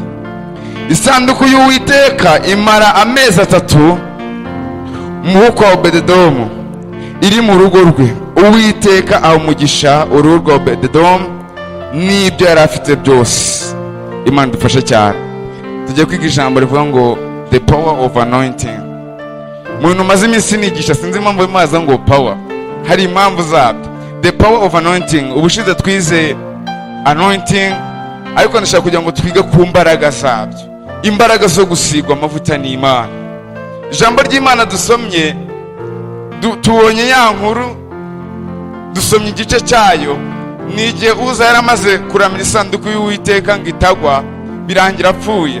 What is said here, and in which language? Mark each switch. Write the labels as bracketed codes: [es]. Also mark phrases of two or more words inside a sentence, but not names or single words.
[rw] Isanduku y'Uwiteka imara amezi 3 mu rugo rwa Obededomu iri mu rugo rwe. Uwiteka awumugisha urugo rwa Obededomu n'ibyo yari afite byose. Imana dufashe cyane. Tujye kwiga ijambo rivuga ngo [en] the power of anointing. [rw] Muntu maze iminsi nigisha, sinzi impamvu bimaza ngo power, hari impamvu zabyo. [en] The power of anointing, [rw] ubushize twize anointing, ariko ndashaka kugira ngo twige ku mbaraga zabyo, imbaraga zo gusigwa amavuta n'Imana. Ijambo ry'Imana dusomye tubonye ya nkuru, dusomye igice cyayo, n'igihe Uza yaramaze kuramira isanduku y'Uwiteka ngo itagwa, birangira apfuye.